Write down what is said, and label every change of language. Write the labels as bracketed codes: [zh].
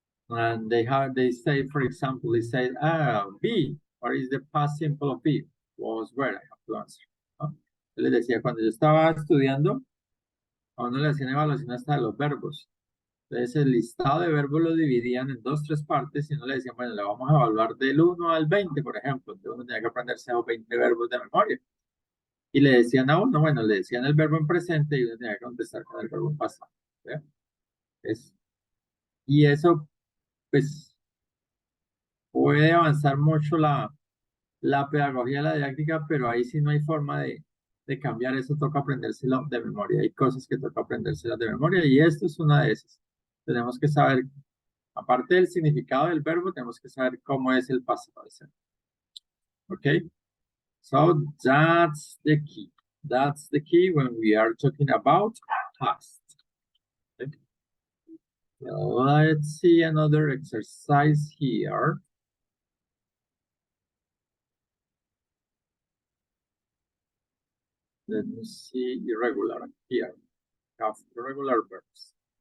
[en] And they say, for example, they say, be, what is the past simple of be? Was where I have to answer. [es] ¿No? Yo les decía, cuando yo estaba estudiando, a uno le hacían evaluación hasta de los verbos. Entonces, el listado de verbos lo dividían en 2, 3 partes y uno le decían, bueno, le vamos a evaluar del 1 al 20, por ejemplo. Entonces, uno tenía que aprenderse a 20 verbos de memoria. Y le decían a uno, bueno, le decían el verbo en presente y uno tenía que contestar con el verbo en pasado. ¿Sí? Y eso, pues, puede avanzar mucho la pedagogía, la didáctica, pero ahí sí no hay forma de cambiar eso, toca aprendérselo de memoria. Hay cosas que toca aprendérselas de memoria y esto es una de esas. Tenemos que saber, aparte del significado del verbo, tenemos que saber cómo es el pasado. ¿Ok? So, that's the key. [en] That's the key when we are talking about past. Okay. Let's see another exercise here. Let me see irregular here. We have irregular verbs.